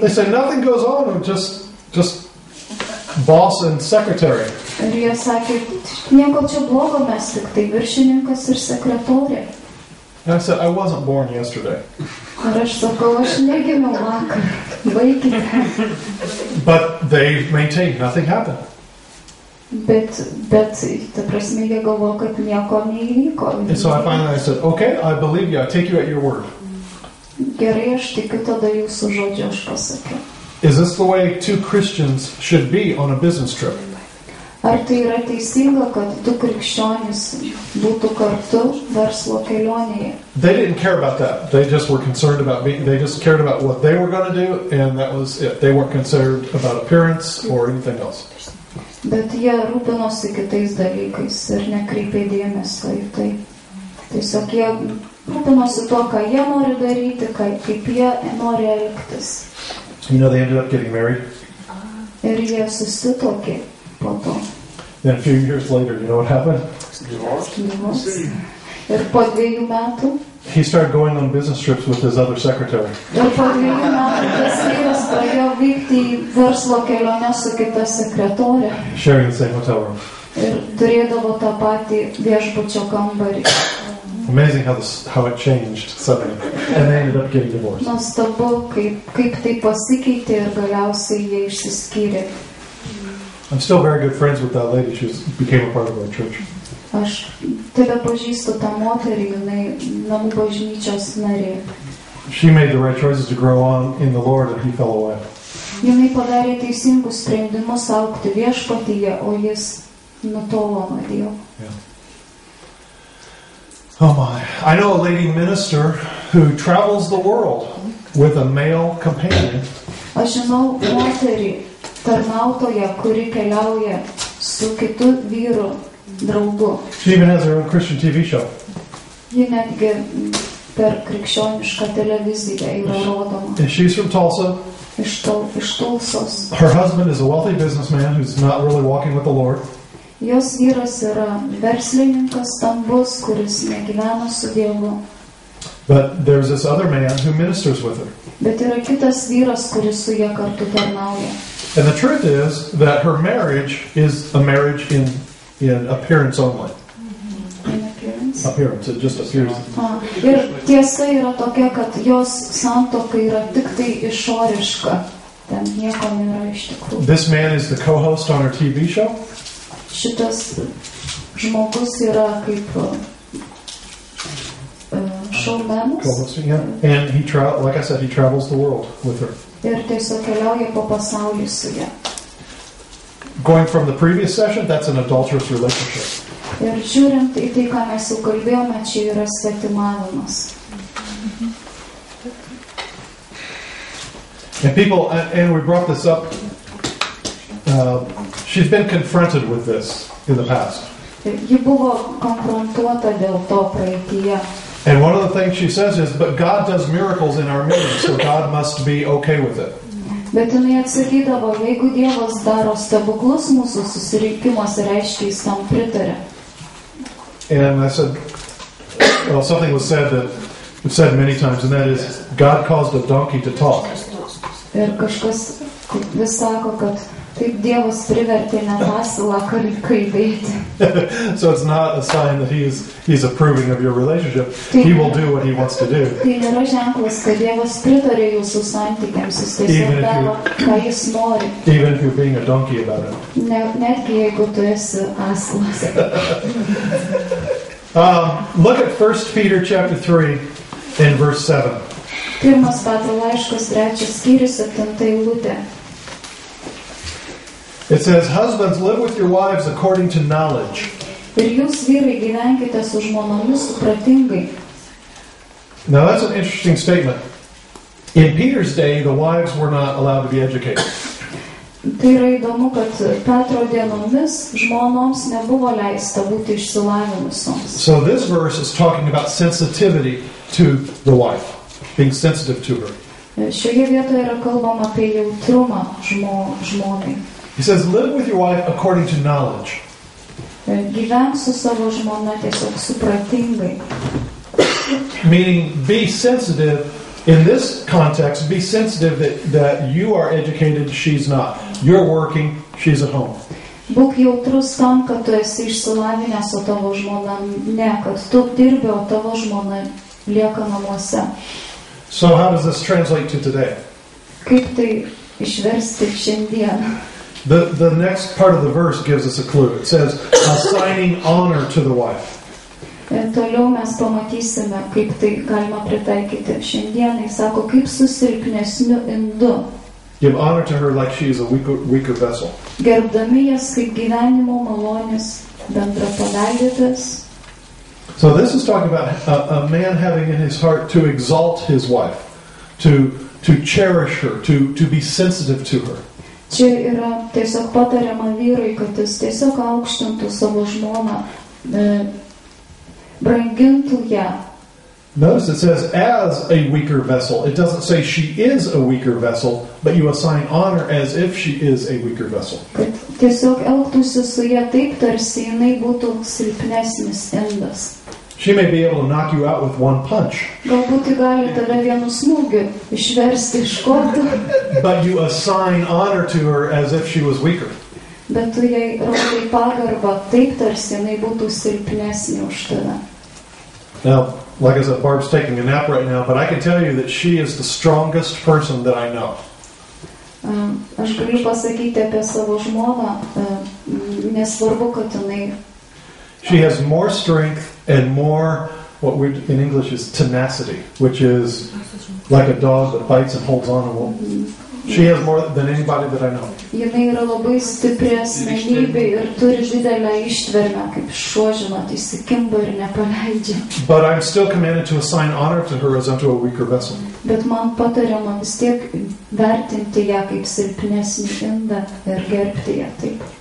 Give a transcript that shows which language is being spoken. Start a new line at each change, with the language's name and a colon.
English: They said, nothing goes on with just boss and secretary.
Lithuanian: Ir jie sakė, nieko čia blogo, mes tik tai viršininkas ir sekretorė.
English: And I said, I wasn't born yesterday.
Lithuanian: Ir aš sakau, aš negimiau vakar, vaikite.
English: But they maintained nothing happened.
Lithuanian: Bet ta prasme, jie galvo, kad nieko neįvyko.
English: And so I said, okay, I believe you, I take you at your word.
Lithuanian: Gerai, aš tikiu tada jūsų žodžiu, aš pasakiau.
English: Is this the way two Christians should be on a business trip?
Lithuanian: Ar tai yra teisinga, kad du krikščionys būtų kartu verslo kelionėje?
English: They didn't care about that. They just were concerned about they just cared about what they were going to do, and that was it. They weren't concerned about appearance or anything else.
Lithuanian: Bet jie rūpinosi kitais dalykais ir nekreipė dėmesio į tai. Tiesiog jie rūpinosi tuo, ką jie nori daryti, kaip jie nori elgtis.
English: You know, they ended up getting married.
Lithuanian: Ir jie susituokė po to.
English: Then a few years later, you know what happened? Divorce.
Lithuanian: Ir po 2 metų.
English: He started going on business trips with his other secretary.
Lithuanian: Ir po 2 metų tas vyras pradėjo vykti į verslo kelionę su kita sekretorė.
English: Sharing the same hotel room.
Lithuanian: Ir turėdavo tą patį viešbučio kambarį.
English: Amazing how it changed suddenly. And they ended up getting divorced.
Lithuanian: Nuostabu, kaip tai pasikeitė ir galiausiai jie išsiskyrė.
English: I'm still very good friends with that lady. She became a part of our church.
Lithuanian: Aš tebe pažįstu tą moterį, jinai Namų bažnyčios narė.
English: She made the right choices to grow on in the Lord, and he fell away.
Lithuanian: Jinai padarė teisingus sprendimus augti viešpatyje, o jis nutolo nuo Dievo.
English: Yeah. Oh my. I know a lady minister who travels the world with a male companion.
Lithuanian: Aš žinau moterį tarnautoją, kuri keliauja su kitu vyru draugu.
English: She even has her own Christian TV show.
Lithuanian: Ji netgi per krikščionišką televiziją yra rodoma.
English: And she's from Tulsa.
Lithuanian: Iš Tulsos.
English: Her husband is a wealthy businessman who's not really walking with the Lord.
Lithuanian: Jos vyras yra verslininkas stambus, kuris negyvena su Dievu.
English: But there's this other man who ministers with her.
Lithuanian: Bet yra kitas vyras, kuris su ja kartu tarnauja.
English: And the truth is that her marriage is a marriage in appearance only. In appearance? Appearance, it just appears.
Lithuanian: Ir tiesa yra tokia, kad jos santuoka yra tik tai išoriška. Ten nieko nėra iš tikrųjų.
English: This man is the co-host on her TV show.
Lithuanian: Šitas žmogus yra kaip showmanas.
English: Co-hosting, yeah. And he like I said, he travels the world with her.
Lithuanian: Ir tiesiog keliauja po pasaulį su ja.
English: Going from the previous session, that's an adulterous relationship.
Lithuanian: Ir žiūrint į tai, ką mes jau kalbėjome, čia yra svetimavimas.
English: And people, and we brought this up, she's been confronted with this in the past.
Lithuanian: Ji buvo konfrontuota dėl to praeityje.
English: And one of the things she says is, but God does miracles in our meetings, so God must be okay with it.
Lithuanian: Bet jinai atsakydavo, jeigu Dievas daro stebuklus mūsų susirinkimuose, reiškia jis tam pritarė.
English: And I said, well, something was said that we've said many times, and that is, God caused a donkey to talk.
Lithuanian: Ir kažkas vis sako, kad taip Dievas privertė net asilą kalbėti.
English: So it's not a sign that he's approving of your relationship. He will do what he wants to do.
Lithuanian: Tai nėra ženklas, kad Dievas pritarė jūsų santykiams, jis tiesiog daro, ką jis nori.
English: Even if you're being a donkey about it.
Lithuanian: Netgi jeigu tu esi asilas.
English: Look at 1 Peter chapter 3 and verse 7.
Lithuanian: Pirmas Petro laiškas, 3 skyrius, 7 eilutė.
English: It says, husbands, live with your wives according to knowledge.
Lithuanian: Ir jūs, vyrai, gyvenkite su žmonomis supratingai.
English: Now that's an interesting statement. In Peter's day, the wives were not allowed to be educated.
Lithuanian: Tai yra įdomu, kad Petro dienomis žmonoms nebuvo leista būti išsilavinusioms.
English: So this verse is talking about sensitivity to the wife, being sensitive to her.
Lithuanian: Šioje vietoje yra kalbama apie jautrumą žmonai.
English: He says, live with your wife according to knowledge.
Lithuanian: Gyvenk su savo žmona tiesiog supratingai.
English: Meaning, be sensitive. In this context, be sensitive that you are educated, she's not. You're working, she's at home.
Lithuanian: Būk jautrus tam, kad tu esi išsilavinęs, o tavo žmona ne, kad tu dirbi, o tavo žmona lieka namuose.
English: So how does this translate to today?
Lithuanian: Kaip tai išversti šiandien?
English: The next part of the verse gives us a clue. It says, assigning honor to the wife.
Lithuanian: Ir toliau mes pamatysime, kaip tai galima pritaikyti. Šiandien jis sako, kaip su silpnesniu indu.
English: Give honor to her like she is a weaker vessel.
Lithuanian: Gerbdami jas kaip gyvenimo malonės bendrapaveldėtas.
English: So this is talking about a man having in his heart to exalt his wife, to cherish her, to be sensitive to her.
Lithuanian: Čia yra tiesiog patariama vyrai, kad jis tiesiog aukštintų savo žmoną, brangintų ją.
English: Notice it says as a weaker vessel. It doesn't say she is a weaker vessel, but you assign honor as if she is a weaker vessel.
Lithuanian: Kad tiesiog elgtųsi su ją taip, tarsi jinai būtų silpnesnis indas.
English: She may be able to knock you out with one punch.
Lithuanian: Galbūt gali tave vienu smūgiu išversti iš kotų.
English: But you assign honor to her as if she was weaker.
Lithuanian: Bet tu jai rodai pagarbą taip, tarsi jinai būtų silpnesnė už tave.
English: Now, like I said, Barb's taking a nap right now, but I can tell you that she is the strongest person that I know.
Lithuanian: Aš galiu pasakyti apie savo žmoną, nesvarbu, kad jinai.
English: She has more strength and more, what we in English is tenacity, which is like a dog that bites and holds on and won't. She has more than anybody that I know.
Lithuanian: Jinai yra labai stipri asmenybė ir turi didelę ištvermę, kaip šuo, žinot, įsikimba ir nepaleidžia.
English: But I'm still commanded to assign honor to her as unto a weaker vessel.
Lithuanian: Bet man patariama vis tiek vertinti ją kaip silpnesnį indą ir gerbti ją taip.